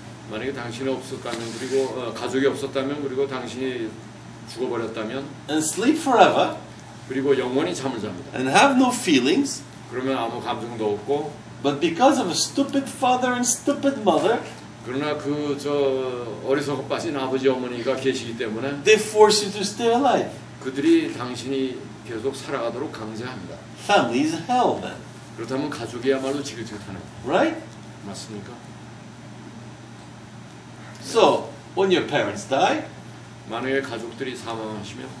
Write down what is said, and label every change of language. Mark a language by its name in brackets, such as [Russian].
[Korean] 만약에 당신이 없었다면 그리고 가족이 없었다면 그리고 당신이 죽어버렸다면 [English] And sleep forever [Korean] 그리고 영원히 잠을 잡니다. [English] and have no feelings, [Korean] 그러면 아무 감정도 없고 [English] but because of a stupid father and stupid mother, [Korean] 그러나 그 저 어리석어 빠진 아버지 어머니가 계시기 때문에 [English] they force you to stay alive. [Korean] 그들이 당신이 계속 살아가도록 강제합니다. [English] Family is hell then, [Korean] 그렇다면 가족이야말로 지긋지긋하네요. [English] right? [Korean] 맞습니까? [English] So, when your parents die, [Korean] 만약에 가족들이 사망하시면